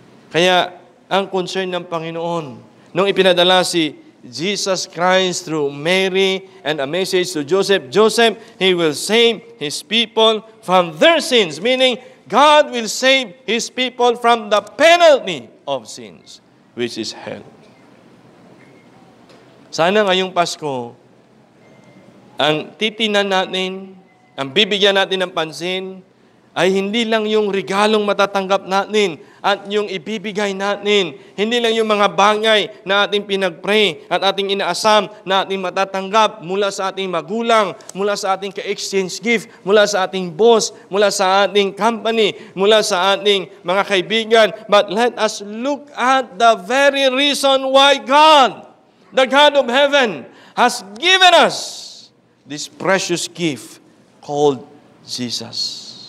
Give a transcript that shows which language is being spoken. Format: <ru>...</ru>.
<tl>Kaya, ang concern ng Panginoon, nung ipinadala</tl> <en>si Jesus Christ through Mary and a message to Joseph, He will save His people from their sins. Meaning, God will save His people from the penalty of sins, which is hell.</en> <tl>Sana ngayong Pasko, ang titinan natin, ang bibigyan natin ng pansin, ay hindi lang yung regalong matatanggap natin at yung ibibigay natin. Hindi lang yung mga bagay na ating pinag-pray at ating inaasam na ating matatanggap mula sa ating magulang, mula sa ating ka-exchange gift, mula sa ating boss, mula sa ating company, mula sa ating mga kaibigan.</tl> <en>But let us look at the very reason why God, the God of heaven, has given us this precious gift called Jesus.</en>